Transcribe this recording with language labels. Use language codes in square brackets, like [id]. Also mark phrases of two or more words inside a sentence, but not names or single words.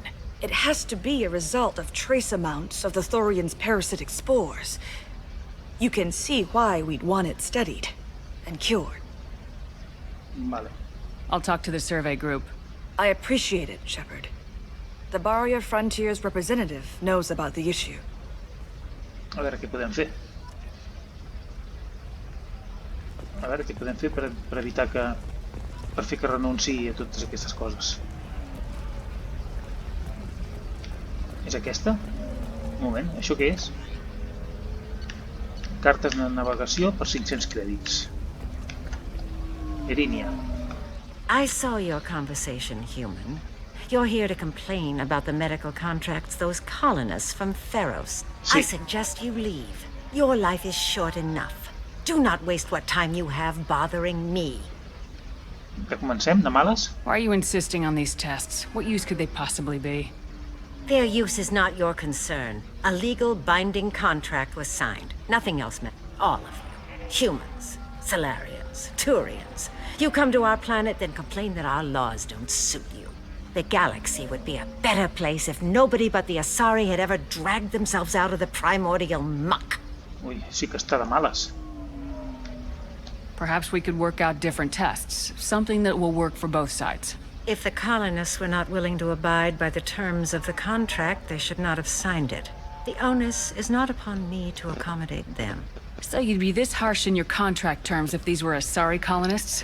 [en] It has to be a result of trace amounts of the Thorian's parasitic spores. You can see why we'd want it studied and cured. [ca] Vale. [en] I'll talk to the survey group. I appreciate it, Shepard. The Barrier Frontiers representative knows about the issue. [ca] A veure què podem fer. A veure què podem fer per evitar que... per fer que renunciï a totes aquestes coses. És aquesta? Un moment, això què és? Cartes de navegació per 500 crèdits. Irinia. [en] I saw your conversation, human. You're here to complain about the medical contracts those colonists from Pharos. I suggest you leave. Your life is short enough. Do not waste what time you have bothering me. [ca] Que comencem, de males? [en] Why are you insisting on these tests? What use could they possibly be? Their use is not your concern. A legal binding contract was signed. Nothing else meant. All of you. Humans, Solarians, Turians. You come to our planet, then complain that our laws don't suit you. The galaxy would be a better place if nobody but the Asari had ever dragged themselves out of the primordial muck. [ca] Ui, sí que està de males. [en] Perhaps we could work out different tests. Something that will work for both sides. If the colonists were not willing to abide by the terms of the contract, they should not have signed it. The onus is not upon me to accommodate them. So you'd be this harsh in your contract terms if these were Asari colonists?